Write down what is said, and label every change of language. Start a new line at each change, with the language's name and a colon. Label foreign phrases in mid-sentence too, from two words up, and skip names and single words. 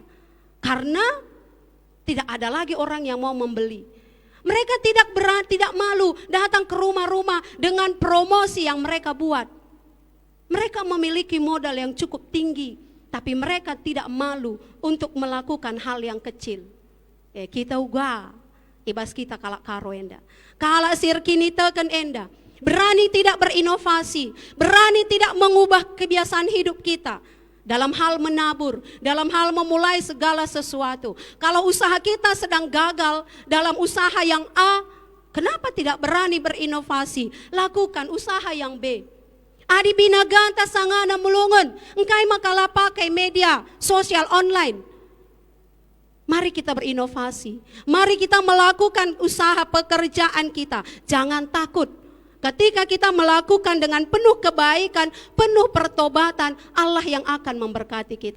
Indonesian: Karena tidak ada lagi orang yang mau membeli. Mereka tidak malu datang ke rumah-rumah dengan promosi yang mereka buat. Mereka memiliki modal yang cukup tinggi, tapi mereka tidak malu untuk melakukan hal yang kecil.
Batak Karo: Kita uga, ibas kita kalak karo enda. Kalak sirkini teken enda.
Indonesian: Berani tidak berinovasi, berani tidak mengubah kebiasaan hidup kita. Dalam hal menabur, dalam hal memulai segala sesuatu. Kalau usaha kita sedang gagal dalam usaha yang A, kenapa tidak berani berinovasi? Lakukan usaha yang B.
Batak Karo: Adi binaganta sangana mulungan, engkai
Indonesian: makalah pakai media sosial online. Mari kita berinovasi. Mari kita melakukan usaha pekerjaan kita. Jangan takut. Ketika kita melakukan dengan penuh kebaikan, penuh pertobatan, Allah yang akan memberkati kita.